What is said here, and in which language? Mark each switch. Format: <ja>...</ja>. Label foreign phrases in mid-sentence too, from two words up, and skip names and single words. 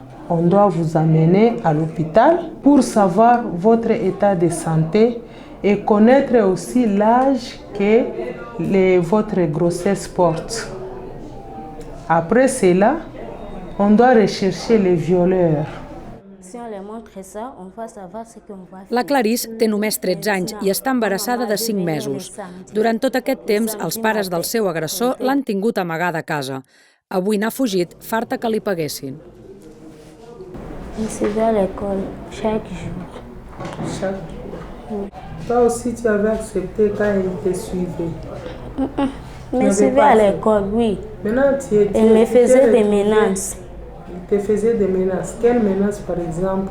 <fr>On doit vous amener à l'hôpital pour savoir votre état de santé et connaître aussi l'âge que votre grossesse porte. Après cela, on doit rechercher les violeurs.</fr> <ca>La Clarisse té només 13 anys i està embarassada de 5 mesos. Durant tot aquest temps, els pares del seu agressor l'han tingut amagada a casa. Avui n'ha fugit, farta que li paguessin.</ca> <fr>Il se va à l'école chaque jour. Chaque jour. Toi aussi, tu avais accepté quand il te suivait. Mais je vais à l'école, oui. Maintenant, il me faisait des menaces. Il te faisait des menaces. Quelles menaces, par exemple?</fr>